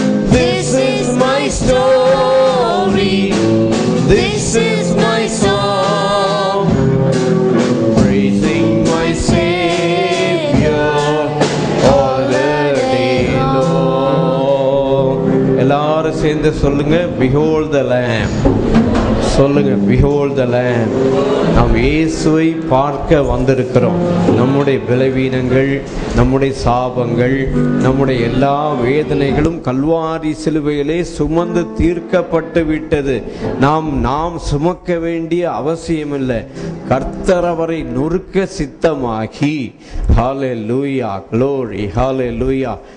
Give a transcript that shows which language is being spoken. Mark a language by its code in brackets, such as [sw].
[en] This is my story, this is my song, praising my Savior all the day long. [ta] எல்லாரும் சேர்ந்து சொல்லுங்க, [en] behold the lamb. [ta] சொல்லுங்க, [en] behold the lamb. [ta] நாம் இயேசுவை பார்க்க வந்திருக்கிறோம். நம்முடைய பலவீனங்கள், நம்முடைய சாபங்கள், நம்முடைய எல்லா வேதனைகளும் கல்வாரி சிலுவையிலே சுமந்து தீர்க்கப்பட்டு விட்டது. நாம் சுமக்க வேண்டிய அவசியமில்லை. கர்த்தர் அவரை நொறுக்க சித்தமாகி, ஹல்லேலூயா, glory, ஹல்லேலூயா.